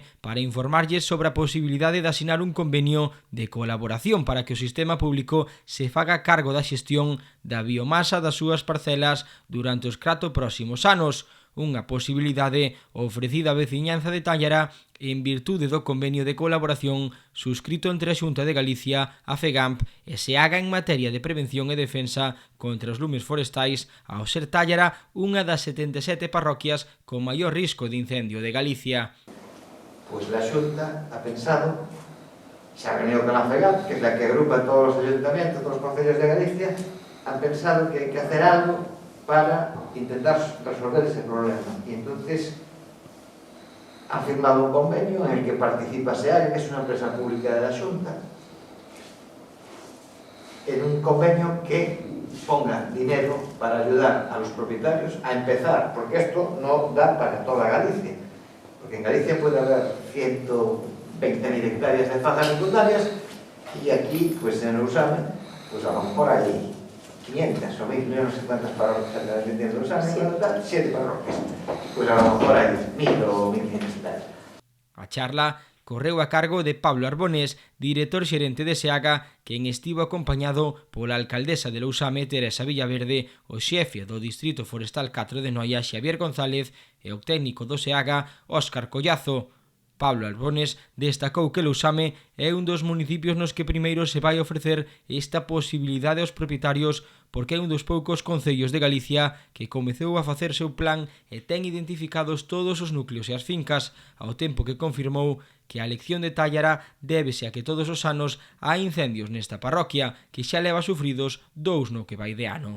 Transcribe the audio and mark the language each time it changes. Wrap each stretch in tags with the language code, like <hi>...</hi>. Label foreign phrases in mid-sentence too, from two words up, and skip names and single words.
<gl>para informarlles sobre a posibilidade de asinar un convenio de colaboración para que o sistema público se faga cargo da xestión da biomasa das súas parcelas durante os 4 próximos anos, unha posibilidade ofrecida á veciñanza de Tállara en virtude do convenio de colaboración suscrito entre a Xunta de Galicia, a FEGAMP e SEAGA en materia de prevención e defensa contra os lumes forestais, ao ser Tállara unha das 77 parroquias con maior risco de incendio de Galicia. Pois a Xunta ha pensado, xa venido con a FEGAMP, que é a que agrupa todos os ayuntamientos, todos os concellos de Galicia, han pensado que hai que hacer algo para intentar resolver ese problema.</gl> <es>Y entonces han firmado un convenio en el que participa SEAGA, que es una empresa pública de la Xunta, en un convenio que ponga dinero para ayudar a los propietarios a empezar, porque esto no da para toda Galicia, porque en Galicia puede haber 120.000 hectáreas de fajas secundarias y aquí, pues en Lousame, pues a lo mejor hay 500 o 1000, no sé cuántas parroquias de Lousame, 7 parroquias, pues a lo mejor hay 1000 o 1500 hectáreas.</es> <gl>A charla correu a cargo de Pablo Arbonés, director xerente de SEAGA, quen estivo acompañado pola alcaldesa de Lousame, Teresa Villaverde, o xefe do Distrito Forestal 4 de Noia, Xavier González, e o técnico do SEAGA, Óscar Collazo. Pablo Arbonés destacou que Lousame é un dos municipios nos que primeiro se vai ofrecer esta posibilidade aos propietarios porque é un dos poucos concellos de Galicia que comezou a facer seu plan e ten identificados todos os núcleos e as fincas, ao tempo que confirmou que a elección de Tállara débese a que todos os anos hai incendios nesta parroquia que xa leva sufridos 2 no que vai de ano.</gl>